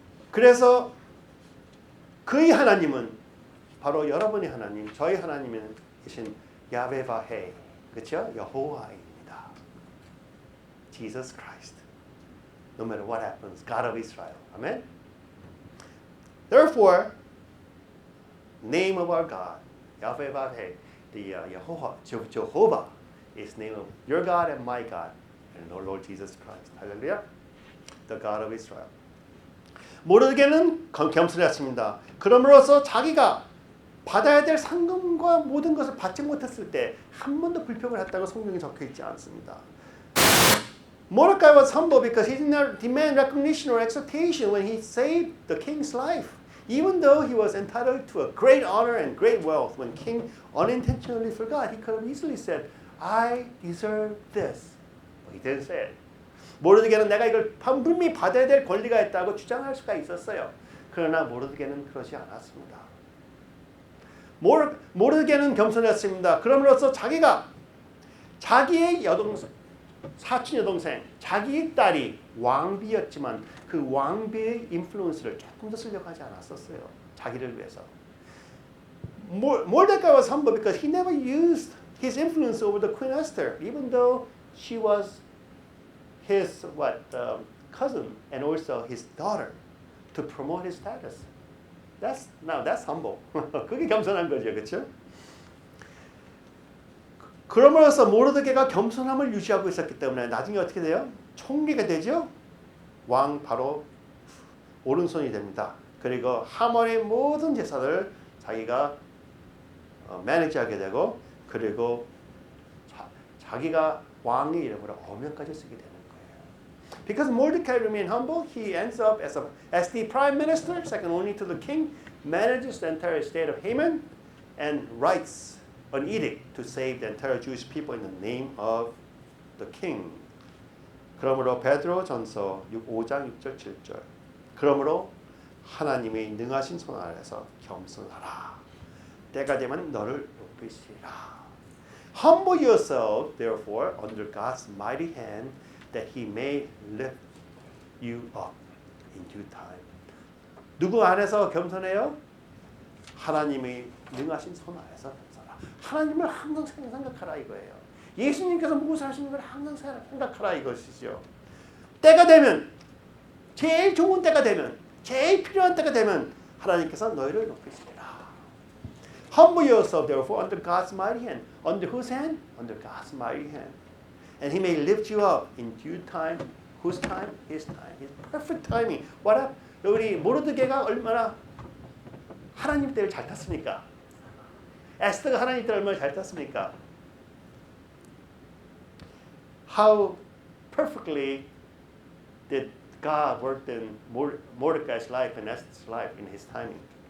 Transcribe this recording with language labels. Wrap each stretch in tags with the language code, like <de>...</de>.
<ko>그래서 그의 하나님은 바로 여러분의 하나님, 저희 하나님이신 야베바헤, 그렇죠? 여호와입니다. Jesus Christ.</ko> <en>No matter what happens, God of Israel. Amen. Therefore, name of our God, Yahweh, the Jehovah, is name of your God and my God, and our Lord Jesus Christ. Hallelujah. The God of Israel.</en> <ko>모르드게는 겸손했습니다. 그럼으로써 자기가 받아야 될 상금과 모든 것을 받지 못했을 때 한 번도 불평을 했다고 성경에 적혀 있지 않습니다.</ko> <en>Mordecai was humble because he did not demand recognition or exaltation when he saved the king's life. Even though he was entitled to a great honor and great wealth, when king unintentionally forgot, he could have easily said, I deserve this. But he didn't say it.</en> <ko>모르드게는 내가 이걸 분명히 받아야 될 권리가 있다고 주장할 수가 있었어요. 그러나 모르드게는 그러지 않았습니다. 모르드게는 겸손했습니다. 그럼으로써 자기가 자기의 사촌 여동생, 자기의 딸이 왕비였지만 그 왕비의 인플루언스를 조금 더 쓰려고 하지 않았었어요. 자기를 위해서.</ko> <en>Mordecai was humble because he never used his influence over the Queen Esther, even though she was his cousin and also his daughter, to promote his status. That's humble.</en> <ko>그게 겸손한 거죠, 그렇죠? 그러므로서 모르드게가 겸손함을 유지하고 있었기 때문에 나중에 어떻게 돼요? 총리가 되죠. 왕 바로 오른손이 됩니다. 그리고 하만의 모든 제사를 자기가 매니지하게 되고 그리고 자기가 왕의 이름으로 어명까지 쓰게 되는 거예요.</ko> <en>Because Mordecai remained humble, he ends up as the prime minister, second only to the king, manages the entire state of Haman, and writes an edict to save the entire Jewish people in the name of the king.</en> <ko>그러므로 베드로전서 5장 6절 7절. 그러므로 하나님의 능하신 손 아래서 겸손하라. 때가 되면 너를 높이시리라.</ko> <en>Humble yourself, therefore, under God's mighty hand, that He may lift you up in due time.</en> <ko>누구 안에서 겸손해요? 하나님의 능하신 손 아래서 겸손하라. 하나님을 항상 생각하라 이거예요. 예수님께서 무엇을 하시는 걸 항상 생각하라 이것이죠. 때가 되면, 제일 좋은 때가 되면, 제일 필요한 때가 되면 하나님께서 너희를 높이시리라.</ko> <en>Humble yourself, therefore, under God's mighty hand. Under whose hand? Under God's mighty hand. And He may lift you up in due time. Whose time? His time. His perfect timing.</en> <ko>우리 모르드게가 얼마나 하나님 때를 잘 탔습니까? 에스더가 하나님 때를 얼마나 잘 탔습니까?</ko> <en>How perfectly did God work in Mordecai's life and Esther's life in His timing?</en>